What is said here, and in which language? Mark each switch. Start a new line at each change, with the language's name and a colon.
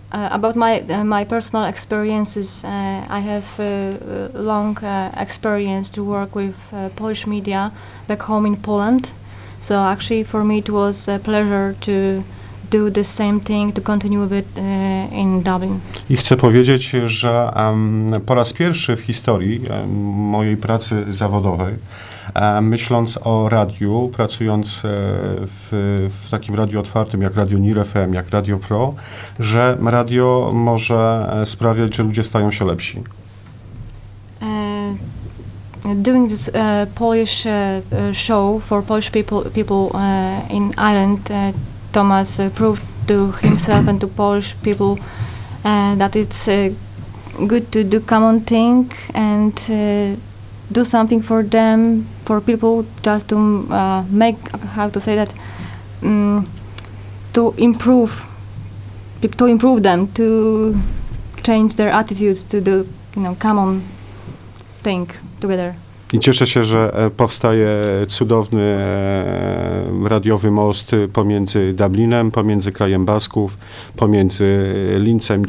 English: About my personal experiences, I have long experience to work with Polish media back home in Poland. So actually for me it was a pleasure to do the same thing, to continue with in Dublin.
Polish: I chcę powiedzieć, że po raz pierwszy w historii mojej pracy zawodowej, myśląc o radiu, pracując w takim radiu otwartym jak Radio Near FM, jak Radio Pro, że radio może sprawiać, że ludzie stają się lepsi.
English: Doing this Polish show for Polish people in Ireland, Thomas proved to himself and to Polish people that it's good to do common thing and do something for them, for people, just to make, how to say that, to improve them, to change their attitudes, to do, you know, common thing together.
Polish: I cieszę się, że powstaje cudowny radiowy most pomiędzy Dublinem, pomiędzy krajem Basków, pomiędzy Lincem.